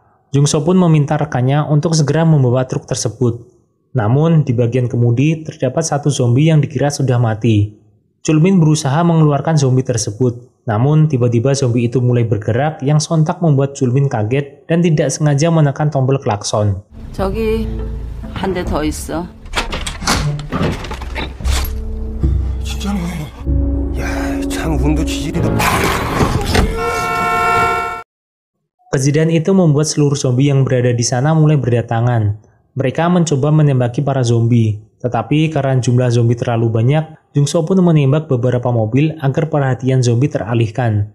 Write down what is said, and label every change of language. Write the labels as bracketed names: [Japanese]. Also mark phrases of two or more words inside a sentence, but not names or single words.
[Indonesian] Jung-so pun meminta rekannya untuk segera membawa truk tersebut. Namun, di bagian kemudi terdapat satu zombie yang dikira sudah mati. Chulmin berusaha mengeluarkan zombie tersebut. Namun tiba-tiba zombie itu mulai bergerak yang sontak membuat Chulmin kaget dan tidak sengaja menekan tombol klakson. [Korean] 저기 한 대 더 있어. 진짜네. 야, 참 운도 지질이다. [Indonesian] Kejadian itu membuat seluruh zombie yang berada di sana mulai berdatangan. Mereka mencoba menembaki para zombie, tetapi karena jumlah zombie terlalu banyak, Jungso pun menembak beberapa mobil agar perhatian zombie teralihkan.